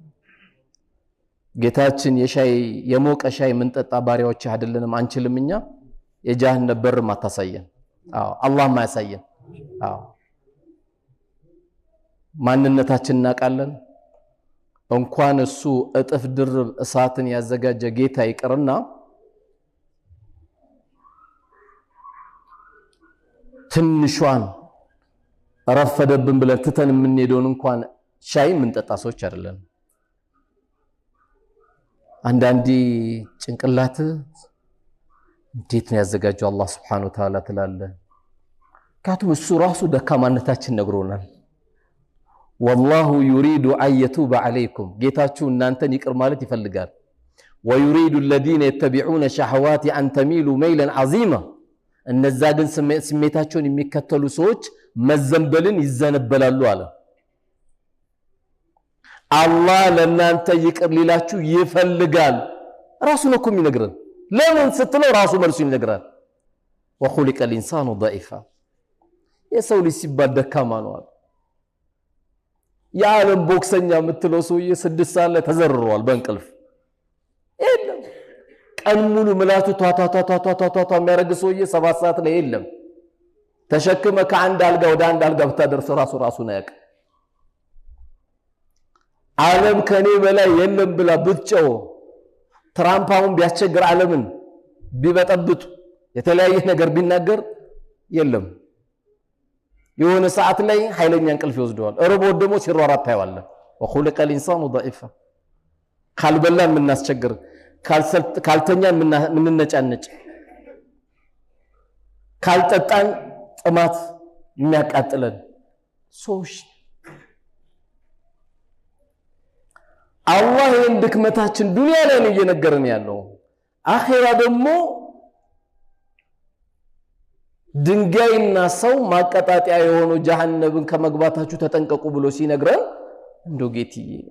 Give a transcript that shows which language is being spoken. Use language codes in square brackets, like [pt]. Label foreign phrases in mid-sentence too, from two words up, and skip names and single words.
[am] ጌታችን የሞቀ ሻይ ምንጠጣ ባሪያዎች አይደለንም አንችልምኛ የጀሃነም በር ማታሳየን አላህ ማያሳየን ማንነታችን እናቃለን እንኳን እሱ እጥፍ ድርብ እሳትን ያዘጋጀ ጌታ ይቀርና ትንሿን ረፈደብን ብለን ትተን የምንሄደውን እንኳን ሻይ ምንጠጣ ሰዎች አይደለም አንዳንዲ ጭንቅላት እንዴት ነው ያዘጋጀው አላህ [ar] سبحانه وتعالى [am] ትላለ ካቱ እሱ ራሱ ደካማነታችን ነግሮናል [ar] والله يريد ان يتوب عليكم [am] ጌታችሁ እናንተን ይቅር ማለት ይፈልጋል [ar] ويريد الذين يتبعون الشهوات ان تميلوا ميلا عظيما [am] እነዛ ግን ስሜታቸውን የሚከተሉ ሰዎች መዘንበልን ይዘነበላሉ አለ። አላህ ለናንተ ይቅር ሊላችሁ ይፈልጋል። ራሱ ነው እኮ የሚነግረን። ለምን ስትለው ራሱ መልሱ ይነግራል። [ar] وخلق الانسان ضعيفا [am] የሰው ልጅ ሲባል ደካማ ነው አለ። የዓለም ቦክሰኛ የምትለው ሰውዬ 6 ሰዓት ላይ ተዘርሯል በእንቅልፍ የለም። ቀን ሙሉ ምላቱ ቷቷቷቷቷቷ የሚያረግ ሰውዬ 7 ሰዓት ላይ የለም። ተሸክመ ከአንድ አልጋ ወደ አንድ አልጋ ብታደርስ ራሱን ያውቅ። ዓለም ከኔ በላይ የለም ብላ ብትጨው ትራምፓውን ቢያስቸግር ዓለምን ቢበጠብጡ የተለያየ ነገር ቢናገር የለም። የሆነ ሰዓት ላይ ኃይለኛ እንቅልፍ ይወስደዋል። እርቦት ደግሞ ሲሯሯጥ ታየዋለ። [ar] وخلق الانسان ضعيفا [am] ካልበላን ምናስቸግር፣ ካልተኛን ምንነጫነጭ፣ ካልጠጣን ጥማት የሚያቃጥለን ሰዎች አላህ ይህን ድክመታችን ዱንያ ላይ ነው እየነገረን ያለው። አኺራ ደግሞ ድንጋይና ሰው ማቀጣጣያ የሆነው ጀሃነምን ከመግባታችሁ ተጠንቀቁ ብሎ ሲነግረን እንደው ጌትዬ